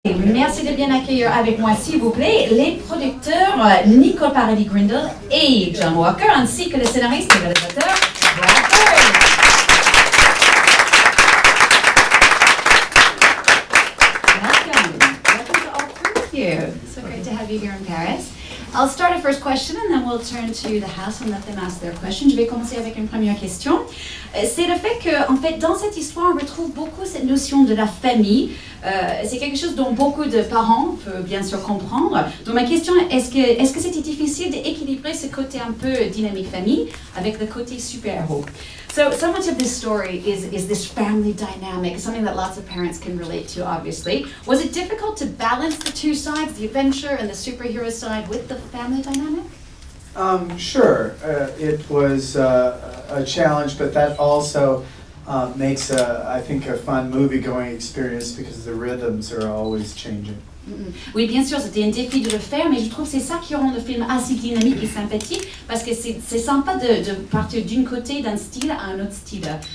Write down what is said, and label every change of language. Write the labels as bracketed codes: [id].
[fr] Merci de bien accueillir avec moi, s'il vous plaît, les producteurs Nicole Paradis-Grindle et John Walker, ainsi que le scénariste et réalisateur Brad Bird. [en] Welcome to all three of you. So great to have you here in Paris. I'll start a first question and then we'll turn to the house and let them ask their question. [fr] Je vais commencer avec une première question. C'est le fait que, en fait, dans cette histoire, on retrouve beaucoup cette notion de la famille. C'est quelque chose dont beaucoup de parents peuvent bien sûr comprendre. Donc ma question est, est-ce que c'était difficile d'équilibrer ce côté un peu dynamique famille avec le côté super-héros? [en] So much of this story is this family dynamic, something that lots of parents can relate to, obviously. Was it difficult to balance the two sides, the adventure and the superhero side, with the family dynamic? Sure. It was a challenge, but that also makes, I think, a fun movie-going experience because the rhythms are always changing. [fr] Oui, bien sûr, c'était un défi de le faire, mais je trouve que c'est ça qui rend le film assez dynamique et sympathique, parce que c'est sympa de partir d'un côté d'un style à un autre style.